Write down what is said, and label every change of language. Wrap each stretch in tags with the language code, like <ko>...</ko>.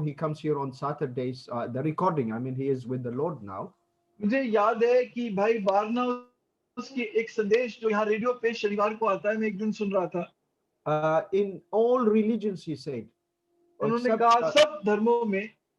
<en>He comes here on Saturdays. The recording, I mean, he is with the Lord now.</en> <hi>मुझे याद है कि भाई बारनाउस की एक संदेश जो यहाँ रेडियो पे शनिवार को आता है, मैं एक दिन सुन रहा था।</hi> <en>In all religions, he said,</en> <hi>उन्होंने कहा सब धर्मों में,</hi>